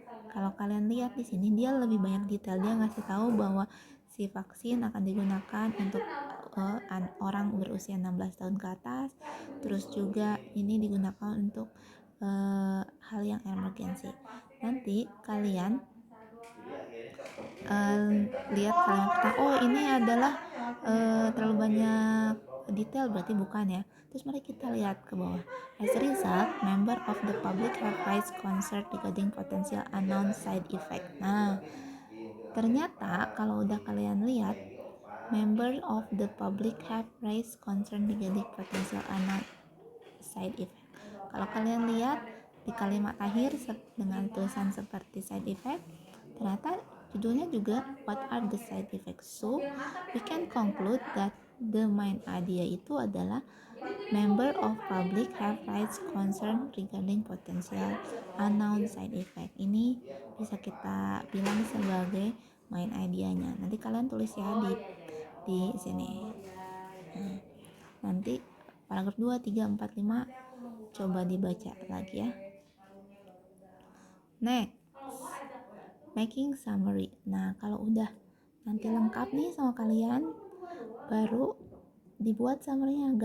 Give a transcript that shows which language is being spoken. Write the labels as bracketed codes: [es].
[id] Kalau kalian lihat di sini dia lebih banyak detail, dia ngasih tahu bahwa si vaksin akan digunakan untuk orang berusia 16 tahun ke atas, terus juga ini digunakan untuk hal yang emergency. Nanti kalian lihat kalian pertama, oh ini adalah terlalu banyak detail, berarti bukan ya. Terus mari kita lihat ke bawah. [en] As a result, member of the public have raised concern regarding potential unknown side effect. [id] Nah, ternyata kalau udah kalian lihat, [en] member of the public have raised concern regarding potential unknown side effect. [id] Kalau kalian lihat di kalimat akhir dengan tulisan seperti [en] side effect, [id] ternyata judulnya juga [en] what are the side effects. So we can conclude that the main idea [id] itu adalah [en] Member of public have rights concern regarding potential unknown side effect. [id] Ini bisa kita bilang sebagai main idenya. Nanti kalian tulis ya di sini. Nah, nanti paragraf 2, 3, 4, 5 coba dibaca lagi ya. [en] Next, making summary. [id] Nah, kalau udah nanti lengkap nih sama kalian, baru dibuat summary-nya.